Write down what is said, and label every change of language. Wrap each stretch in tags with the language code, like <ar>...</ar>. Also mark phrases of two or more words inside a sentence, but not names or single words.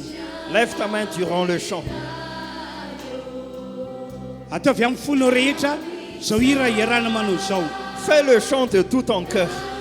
<fr>Lève ta main durant le chant.</fr> <mg>Ataovy amin'ny fonao rehetra zao hira iarana manao zao.</mg> <fr>Fais le chant de tout ton cœur.</fr>